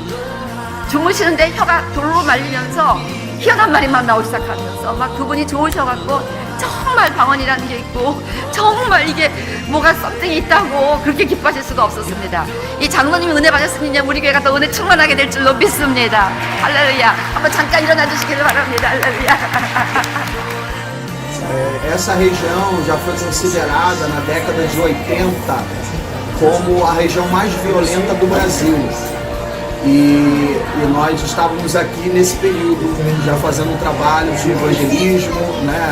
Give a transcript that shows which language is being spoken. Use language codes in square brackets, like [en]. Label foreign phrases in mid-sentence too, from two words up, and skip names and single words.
[ko] 주무시는데 혀가 돌로 말리면서 희한한 말이만 나오기 시작하면서 막 그분이 좋으셔갖고 정말 방언이라는 게 있고 정말 이게 뭐가 썸띵이 있다고 그렇게 기뻐하실 수가 없었습니다. 이 장로님이 은혜 받았으니 우리 교회가 더 은혜 충만하게 될 줄로 믿습니다. 할렐루야. 한번 잠깐 일어나 주시기를 바랍니다. 할렐루야. [pt] Essa região já foi considerada na década de 80 como a região mais violenta do Brasil. E nós estávamos aqui nesse período, já fazendo um trabalho de evangelismo, né?